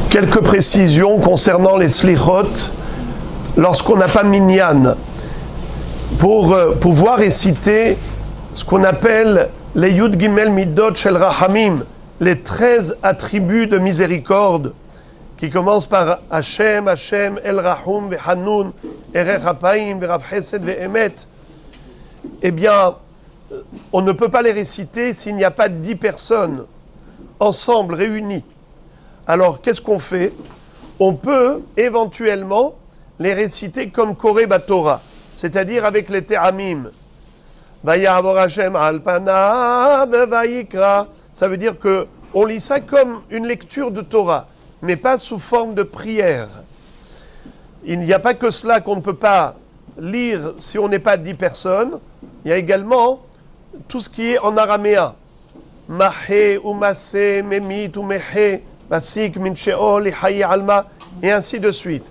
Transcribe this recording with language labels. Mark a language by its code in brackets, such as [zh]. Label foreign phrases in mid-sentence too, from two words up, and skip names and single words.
[fr] Quelques précisions concernant les slichot lorsqu'on n'a pas minyan. Pour pouvoir réciter ce qu'on appelle les [he] י"ג מידות של רחמים, [fr] les 13 attributs de miséricorde, qui commencent par [he] ה', ה', אל רחום, וחנון, ארך אפיים, ורב חסד, ואמת, [fr] eh bien, on ne peut pas les réciter s'il n'y a pas 10 personnes ensemble, réunies. Alors, qu'est-ce qu'on fait? On peut éventuellement les réciter comme [he] קורא בתורה, [fr] c'est-à-dire avec les Te'amim. [he] ויעבור ה' על פניו ויקרא. [fr] Ça veut dire qu'on lit ça comme une lecture de Torah, mais pas sous forme de prière. Il n'y a pas que cela qu'on ne peut pas lire si on n'est pas 10 personnes. Il y a également tout ce qui est en araméen. [arc] מחי ומסי, ממית ומחי, מסיק, מן שאול, חיי עלמא, [fr] et ainsi de suite.